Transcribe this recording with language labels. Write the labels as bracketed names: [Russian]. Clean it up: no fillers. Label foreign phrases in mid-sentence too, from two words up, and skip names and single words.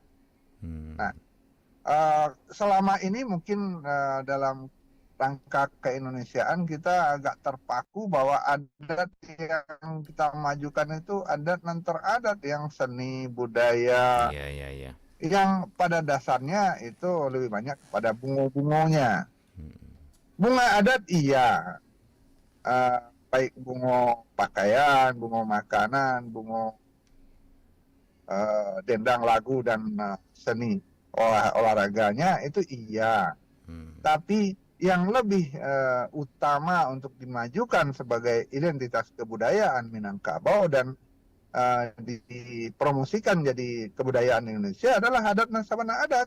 [Indonesian] Nah, selama ini mungkin dalam rangka keindonesiaan kita agak terpaku bahwa adat yang kita majukan itu adat dan teradat, yang seni budaya, yang pada dasarnya itu lebih banyak pada bungo-bungonya. Bunga adat iya, baik bungo pakaian, bungo makanan, bungo dendang lagu dan seni olahraganya itu iya. Tapi yang lebih utama untuk dimajukan sebagai identitas kebudayaan Minangkabau dan dipromosikan jadi kebudayaan Indonesia adalah adat dan sabana adat.